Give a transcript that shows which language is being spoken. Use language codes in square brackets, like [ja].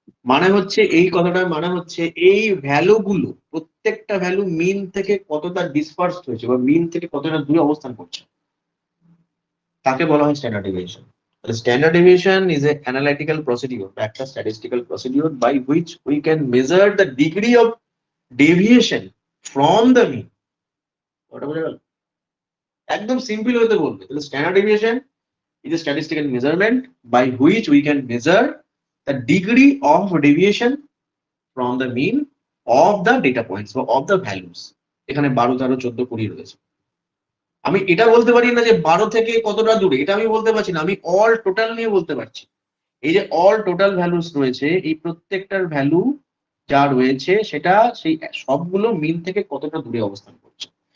[bn] মানে হচ্ছে এই কথাটার মানে হচ্ছে এই ভ্যালু গুলো প্রত্যেকটা ভ্যালু মিন থেকে কতটা ডিসপার্সড হয়েছে বা মিন থেকে কতটা দূরে অবস্থান করছে, তাকে বলা হয় স্ট্যান্ডার্ড ডেভিয়েশন। [en] তাহলে standard deviation is a analytical procedure, একটা statistical procedure by which we can measure the degree of deviation from the mean. [bn] ওটা বোঝা গেল? একদম সিম্পল হতে বলবে। [en] তাহলে standard deviation is a statistical measurement by which we can measure the degree of deviation from the mean of the data points or of the values. [bn] এখানে 12, 13, 14, 20 রয়েছে। আমি এটা বলতে পারি না যে 12 থেকে কতটা দূরে, এটা আমি বলতে পারছি না, আমি অল টোটাল নিয়ে বলতে পারছি। এই যে অল টোটাল ভ্যালুস রয়েছে, এই প্রত্যেকটার ভ্যালু যা রয়েছে সেটা সেই সবগুলো মিন থেকে কতটা দূরে অবস্থান করছে।